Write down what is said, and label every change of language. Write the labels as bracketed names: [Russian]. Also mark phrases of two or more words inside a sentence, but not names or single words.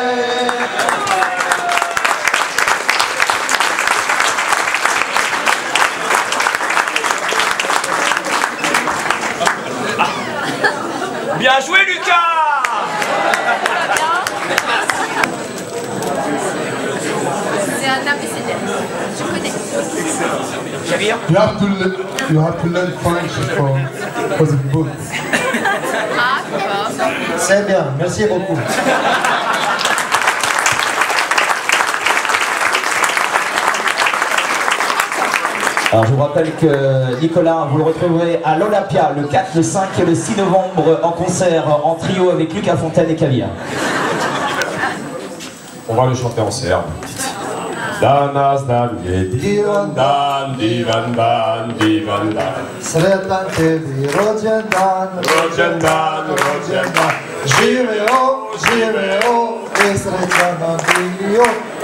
[French] Bien joué, Lucas! C'est un abécédaire. Je connais. Javier? [English] You have to learn French for the book. [French] Ah, d'accord. C'est bien, merci beaucoup. Alors je vous rappelle que Nicolas, vous le retrouverez à l'Olympia le 4, le 5 et le 6 novembre en concert en trio avec Lucas Fontaine et Caviar. On va le chanter en serbe. [Serbian] Danas dan je divan dan, divan dan, divan dan. Sretan tebi rođendan, Rođendan, rođendan. živeo, živeo i srećan nam bio.